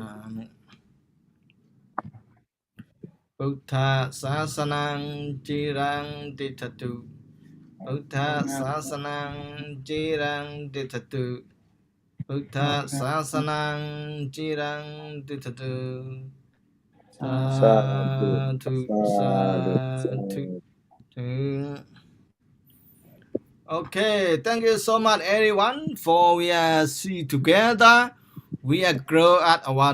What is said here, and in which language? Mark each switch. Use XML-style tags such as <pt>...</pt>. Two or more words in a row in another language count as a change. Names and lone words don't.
<pi>Namami Buddha Sasanang Jirang Ditatu Buddha Sasanang Jirang Ditatu Buddha Sasanang Jirang Ditatu Sadhu Sadhu Sadhu Sadhu Sadhu.</pi> <en>Okay, thank you so much everyone for we are see together. We are grow at our</en>